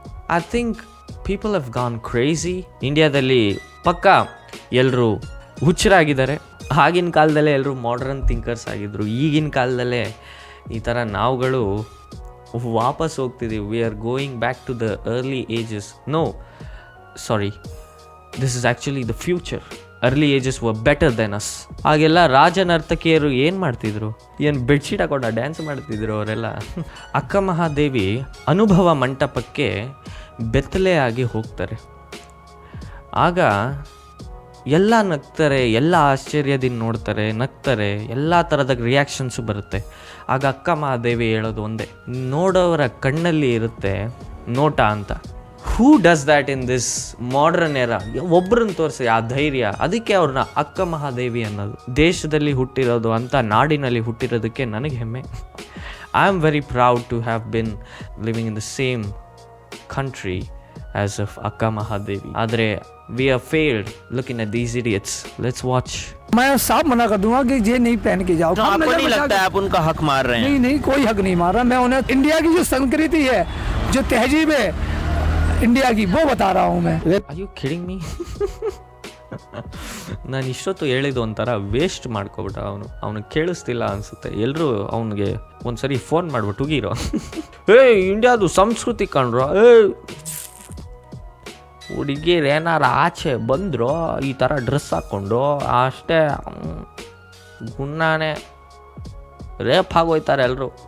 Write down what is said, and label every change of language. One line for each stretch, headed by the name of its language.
English: I think people have gone crazy.
Kannada: ಇಂಡಿಯಾದಲ್ಲಿ ಪಕ್ಕ ಎಲ್ಲರೂ ಹುಚ್ಚರಾಗಿದ್ದಾರೆ. ಆಗಿನ ಕಾಲದಲ್ಲೇ ಎಲ್ಲರೂ ಮಾಡರ್ನ್ ಥಿಂಕರ್ಸ್ ಆಗಿದ್ರು. ಈಗಿನ ಕಾಲದಲ್ಲೇ ಈ ಥರ ನಾವುಗಳು ವಾಪಸ್ ಹೋಗ್ತಿದ್ದೀವಿ.
English: We are going back to the early ages. No, sorry, this is actually the future. Early ages were better than us.
Kannada: ಆಗೆಲ್ಲ ರಾಜನರ್ತಕಿಯರು ಏನು ಮಾಡ್ತಿದ್ರು? ಏನು ಬೆಡ್ಶೀಟ್ ಹಾಕೊಂಡು ಡ್ಯಾನ್ಸ್ ಮಾಡ್ತಿದ್ರು ಅವರೆಲ್ಲ. ಅಕ್ಕ ಮಹಾದೇವಿ ಅನುಭವ ಮಂಟಪಕ್ಕೆ ಬೆತ್ತಲೆ ಆಗಿ ಹೋಗ್ತಾರೆ. ಆಗ ಎಲ್ಲ ನಗ್ತಾರೆ, ಎಲ್ಲ ಆಶ್ಚರ್ಯದಿಂದ ನೋಡ್ತಾರೆ, ನಗ್ತಾರೆ, ಎಲ್ಲ ಥರದ ರಿಯಾಕ್ಷನ್ಸು ಬರುತ್ತೆ. ಆಗ ಅಕ್ಕ ಮಹಾದೇವಿ ಹೇಳೋದು ಒಂದೇ, ನೋಡೋವರ ಕಣ್ಣಲ್ಲಿ ಇರುತ್ತೆ ನೋಟ ಅಂತ.
English: Who does that in this modern era?
Kannada: ಒಬ್ಬರನ್ನ ತೋರಿಸಿ ಆ ಧೈರ್ಯ. ಅದಕ್ಕೆ ಅವ್ರನ್ನ ಅಕ್ಕ ಮಹಾದೇವಿ ಅನ್ನೋದು. ದೇಶದಲ್ಲಿ ಹುಟ್ಟಿರೋದು ಅಂತ, ನಾಡಿನಲ್ಲಿ ಹುಟ್ಟಿರೋದಕ್ಕೆ ನನಗೆ ಹೆಮ್ಮೆ.
English: I am very proud to have been living in the same country as of Akka Mahadevi.
Kannada: ಆದರೆ
English: we have failed looking at these idiots. Let's watch.
Hindi: मैं साफ मना कर दूंगा कि ये नहीं पहन के जाओ। तो आपको नहीं लगता है आप उनका हक मार रहे हैं? नहीं नहीं, कोई हक नहीं मार रहा मैं उन्हें। इंडिया की जो संस्कृति है, जो तहजीब है इंडिया की, वो बता रहा हूँ मैं।
English: Are you kidding me?
Kannada: ನಾನು ಇಷ್ಟೊತ್ತು ಹೇಳಿದ್ದು ಒಂಥರ ವೇಸ್ಟ್ ಮಾಡ್ಕೊಬಿಟ್ಟ ಅವನಿಗೆ ಕೇಳಿಸ್ತಿಲ್ಲ ಅನಿಸುತ್ತೆ. ಎಲ್ಲರೂ ಅವನಿಗೆ ಒಂದ್ಸರಿ ಫೋನ್ ಮಾಡ್ಬಿಟ್ಟು ಹೋಗಿರೋ, ಇಂಡಿಯಾದು ಸಂಸ್ಕೃತಿ ಕಂಡ್ರೋ, ಹುಡುಗಿರು ಏನಾರ ಆಚೆ ಬಂದರು ಈ ಥರ ಡ್ರೆಸ್ ಹಾಕ್ಕೊಂಡು ಅಷ್ಟೇ ಗುಣ್ಣಾನೆ ರೇಪ್ ಆಗೋಯ್ತಾರೆ ಎಲ್ಲರೂ.